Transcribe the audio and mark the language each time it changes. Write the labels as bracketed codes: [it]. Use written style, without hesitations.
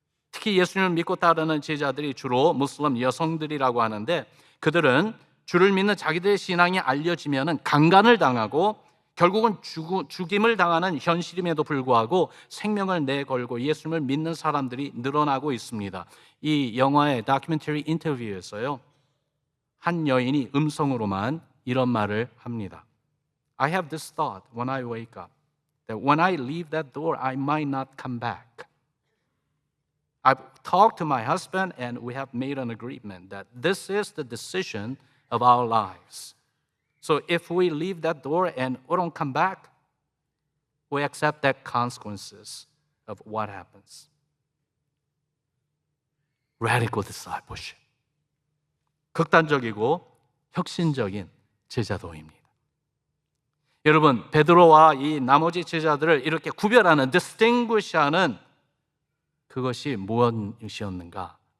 [ko] 특히 예수님을 믿고 따르는 제자들이 주로 무슬림 여성들이라고 하는데, 그들은 주를 믿는 자기들의 신앙이 알려지면 강간을 당하고 결국은 죽임을 당하는 현실임에도 불구하고 생명을 내걸고 예수님을 믿는 사람들이 늘어나고 있습니다. 이 영화의 다큐멘터리 인터뷰에서요, 한 여인이 음성으로만 이런 말을 합니다. [en] I have this thought when I wake up that when I leave that door, I might not come back. I've talked to my husband and we have made an agreement that this is the decision of our lives. So if we leave that door and we don't come back, we accept the consequences of what happens. Radical discipleship. [ko] 극단적이고 혁신적인 제자도입니다. 여러분, 베드로와 이 나머지 제자들을 이렇게 구별하는, distinguish하는 그것이 무엇이었는가?